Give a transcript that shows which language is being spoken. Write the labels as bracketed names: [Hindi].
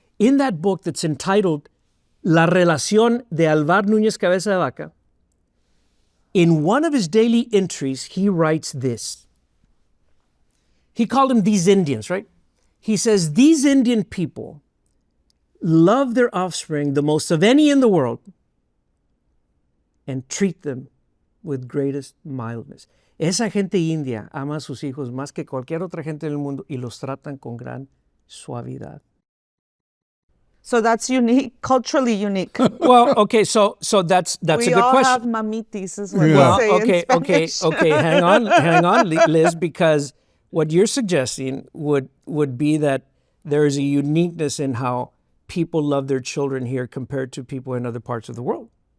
[English] In that book that's entitled La Relación de Alvar Núñez Cabeza de Vaca, in one of his daily entries, he writes this. He called them these Indians, right? He says, these Indian people love their offspring the most of any in the world and treat them with greatest mildness. [Spanish] Esa gente india ama a sus hijos más que cualquier otra gente del mundo y los tratan con gran suavidad. [English] So that's unique, culturally unique. Well, okay, so that's a good question. We all have mamitis, is what they say in Spanish. Okay. Hang on, Liz, because what you're suggesting would be that there is a uniqueness in how people love their children here compared to people in other parts of the world.